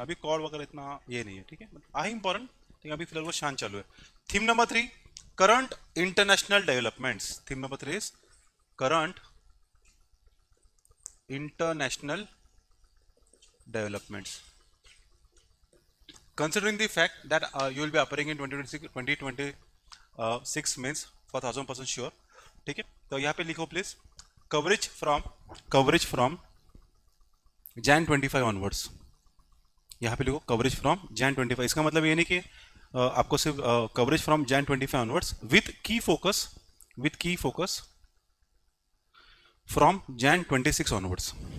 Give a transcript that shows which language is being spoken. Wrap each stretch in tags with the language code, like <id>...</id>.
<hi>अभी कॉड वगैरह इतना ये नहीं है. ठीक है, आई इंपॉर्टेंट. ठीक है, अभी फिलहाल वो शांत चालू है.</hi> <en>Theme number 3, current international developments. Theme number 3 is current international developments. Considering the fact that you will be appearing in 2026 means for 1000% sure.</en> <hi>ठीक है, तो यहाँ पे लिखो</hi> <en>Please coverage from Jan 25 onwards.</en> <hi>यहाँ पे लिखो</hi> <en>Coverage from Jan 25.</en> <hi>इसका मतलब ये नहीं कि आपको सिर्फ</hi> <en>Coverage from Jan 25 onwards with key focus from Jan 26 onwards.</en>